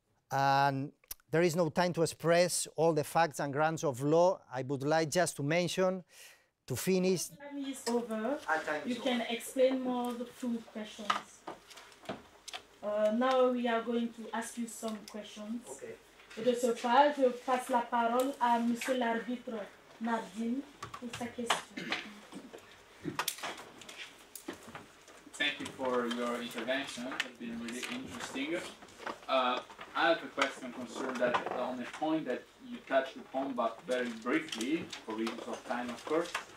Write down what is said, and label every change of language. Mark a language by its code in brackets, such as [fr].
[en] And there is no time to express all the facts and grounds of law. I would like just to mention, to finish. Time is over. You can explain more the two questions. Now we are going to ask you some questions. Okay. [fr] Et de ce pas, je passe la parole à Monsieur l'arbitre Nardine pour sa question. [en] Thank you for your intervention. It's been really interesting. I have a question concerned that on a point that you touched upon, but very briefly, for reasons of time, of course.